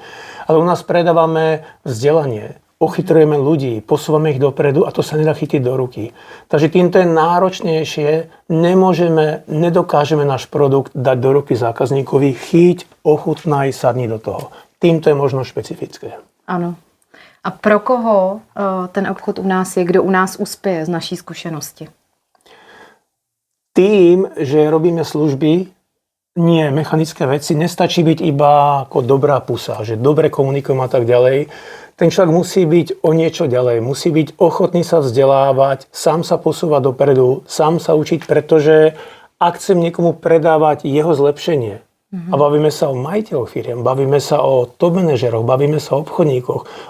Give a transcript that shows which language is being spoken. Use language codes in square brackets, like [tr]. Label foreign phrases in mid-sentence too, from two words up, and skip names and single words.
[sk] Ale u nás predávame vzdelanie, ochytrujeme ľudí, posúvame ich dopredu a to sa nedá chytiť do ruky. Takže týmto je náročnejšie, nedokážeme náš produkt dať do ruky zákazníkovi, chyť, ochutnaj, sadni do toho. Týmto je možno špecifické. [cs] Ano. A pro koho ten obchod u nás je, kdo u nás uspěje z naší zkušenosti? [sk] Tým, že robíme služby, nie mechanické veci, nestačí byť iba ako dobrá pusa, že dobre komunikujem a tak ďalej. Ten človek musí byť o niečo ďalej, musí byť ochotný sa vzdelávať, sám sa posúvať dopredu, sám sa učiť, pretože ak chcem niekomu predávať jeho zlepšenie, a bavíme sa o majiteľoch firiem, bavíme sa o top manažeroch, bavíme sa o obchodníkoch.